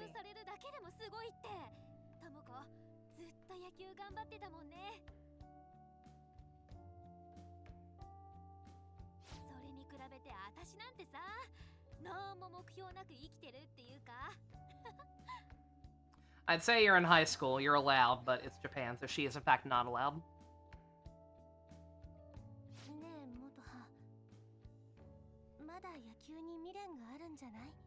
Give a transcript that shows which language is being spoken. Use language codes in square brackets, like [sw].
[ja] 集されるだけでもすごいって。ともこ、ずっと野球頑張ってたもんね。それに比べて私なんてさ、なんも目標なく生きてるっていうか。 [en] I'd say you're in high school. You're allowed, but it's Japan, so she is in fact not allowed. [ja] ねえ、元葉。まだ野球に未練があるんじゃない？